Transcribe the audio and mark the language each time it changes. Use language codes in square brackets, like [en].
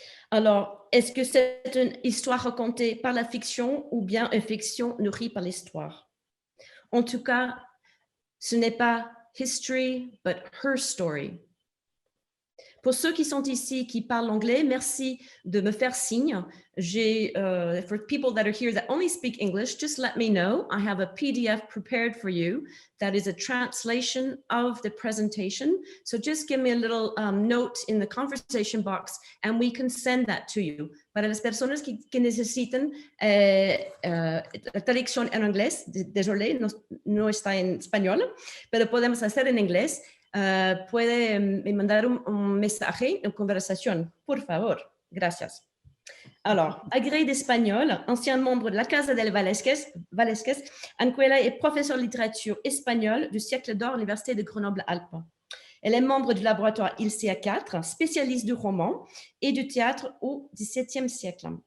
[fr] Alors, est-ce que c'est une histoire racontée par la fiction ou bien une fiction nourrie par l'histoire? En tout cas, ce n'est pas [en] history, but her story. [fr] Pour ceux qui sont ici, qui parlent anglais, merci de me faire signe. [en] For people that are here that only speak English, just let me know. I have a PDF prepared for you that is a translation of the presentation. So just give me a little note in the conversation box and we can send that to you. [es] Para las personas que necesiten la traducción en inglés, désolé, no está en español, pero podemos hacer en inglés. Puede me mandar un mensaje en conversación, por favor. Gracias. [fr] Alors, agrégé d'espagnol, ancien membre de la Casa del Valesques, Anquela est professeure de littérature espagnole du siècle d'or à l'Université de Grenoble-Alpes. Elle est membre du laboratoire ILCA 4, spécialiste du roman et du théâtre au XVIIe siècle.